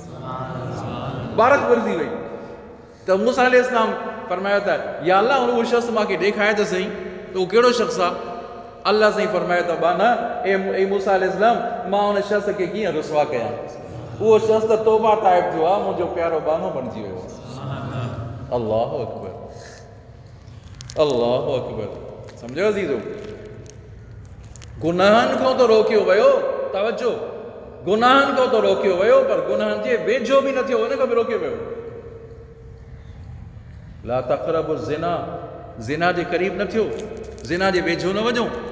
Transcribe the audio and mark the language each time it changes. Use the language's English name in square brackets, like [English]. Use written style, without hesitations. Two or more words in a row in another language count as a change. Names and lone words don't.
[Sindhi] त मूसा अलैहिस्सलाम फरमायो त या अल्लाह, उहो शख़्स मूंखे ॾेखारे त सही, त उहो कहिड़ो शख़्स आहे? अल्लाह साईं फरमायो त बाना, ए मूसा अलैहिस्सलाम, मां उन शख़्स खे कीअं रुसवा कयां? उहो शख़्स त तौबा ताइब थियो आहे, मुंहिंजो प्यारो बानो बणिजी वियो आहे। [Arabic] الله أكبر، الله أكبر. [Sindhi] सम्झो अज़ीज़ो, गुनाहनि खां त रोकियो वियो, तवजो, गुनाहनि खां त रोकियो वियो, पर गुनाहनि जे वेझो बि न थियो, हुन खां बि रोकियो वियो। [Arabic] لا تقربوا الزنا, [Sindhi] ज़िना जे क़रीब न थियो, ज़िना जे वेझो न वञो।